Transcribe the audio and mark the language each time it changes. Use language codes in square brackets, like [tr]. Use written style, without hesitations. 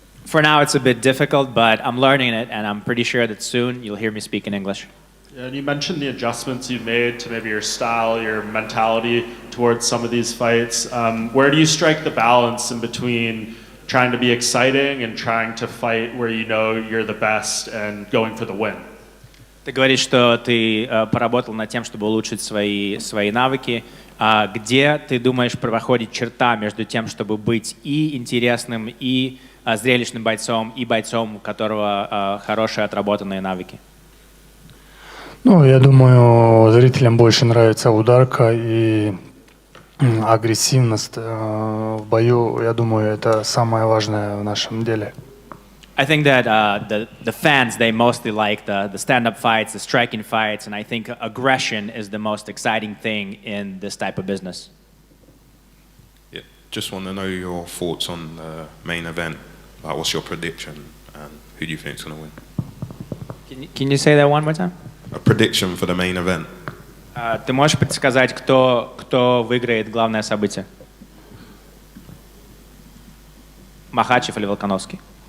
[en] For now, it's a bit difficult, but I'm learning it, and I'm pretty sure that soon you'll hear me speak in English. And you mentioned the adjustments you've made to maybe your style, your mentality towards some of these fights. Where do you strike the balance in between trying to be exciting and trying to fight where you know you're the best and going for the win? [ru] Ты говоришь, что ты поработал над тем, чтобы улучшить свои навыки. Где, ты думаешь, проходит черта между тем, чтобы быть и интересным, и зрелищным бойцом, и бойцом, у которого хорошие отработанные навыки? Ну, я думаю, зрителям больше нравится ударка и агрессивность в бою. Я думаю, это самое важное в нашем деле. [en] I think that the fans, they mostly like the stand-up fights, the striking fights, and I think aggression is the most exciting thing in this type of business. Yeah, just want to know your thoughts on the main event. What's your prediction, and who do you think is going to win? Can you say that one more time? A prediction for the main event. [ru] Ты можешь предсказать, кто выиграет главное событие? Макхачев или Волконовский?